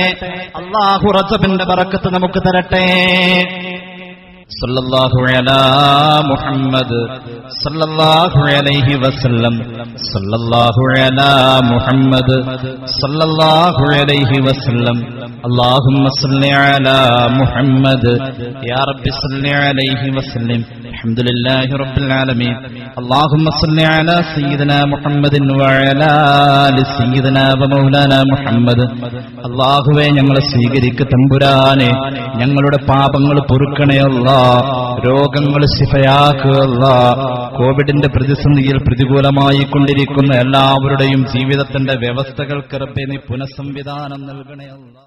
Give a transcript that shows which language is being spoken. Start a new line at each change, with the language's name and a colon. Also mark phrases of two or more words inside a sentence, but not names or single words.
Malayalam: അല്ലാഹു റജബിന്റെ ബറക്കത്ത് നമുക്ക് തരട്ടെ.
Arabic: صلى الله على محمد صلى الله عليه وسلم. صلى الله على محمد صلى الله عليه وسلم. اللهم صل على محمد يا رب صل عليه وسلم. الحمد لله رب العالمين. اللهم صل على سيدنا محمد وعلى آل سيدنا ومولانا محمد.
Malayalam: അല്ലാഹുവേ ഞങ്ങളെ സ്വീകരിക്ക് തമ്പുരാനെ. ഞങ്ങളുടെ പാപങ്ങൾ പൊറുക്കണേ അല്ലാഹ്. രോഗങ്ങൾ ശിഫയാക്കുക അല്ലാഹ്. കോവിഡിന്റെ പ്രതിസന്ധിയിൽ പ്രതികൂലമായി കൊണ്ടിരിക്കുന്ന എല്ലാവരുടെയും ജീവിതത്തിന്റെ വ്യവസ്ഥകൾക്ക് റബ്ബേ നീ പുനഃസംവിധാനം നൽകണേ അല്ലാഹ്.